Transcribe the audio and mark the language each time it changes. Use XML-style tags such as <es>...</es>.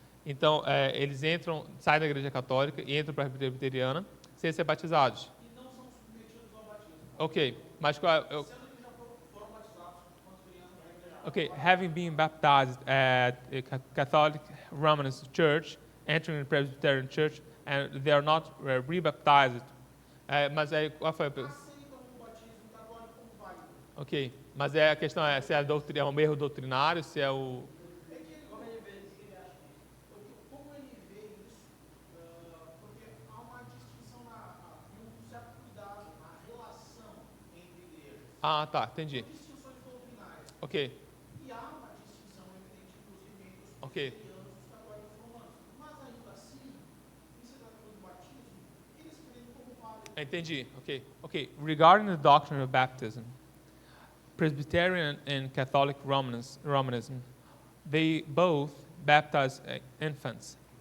<pt>Então, eles saem da igreja católica e entram para a presbiteriana sem ser batizados. E não são submetidos ao batismo. Ok, mas qual é? Sendo que já foram batizados quando crianças na igreja.</pt> <en>Okay, having been baptized at a Catholic Romanist church, entering the Presbyterian church, and they are not rebaptized.</en> <pt>Mas aí, qual foi a pergunta? Aceitam o batismo católico como válido. Ok, mas a questão é se é um erro doutrinário, se é o... Como ele vê isso? Como ele vê isso? Porque há uma distinção e um certo cuidado na relação entre igrejas. Ah, tá, entendi. Distinções doutrinárias. Ok, E há uma distinção evidente, inclusive, entre os ok. presbiterianos e os católicos romanos. Mas ainda assim, em se tratando do batismo, eles creem como válido. Entendi, ok.</pt> <en>Regarding the doctrine of baptism, Presbyterian and Catholic Romanism, they both baptize infants.</en>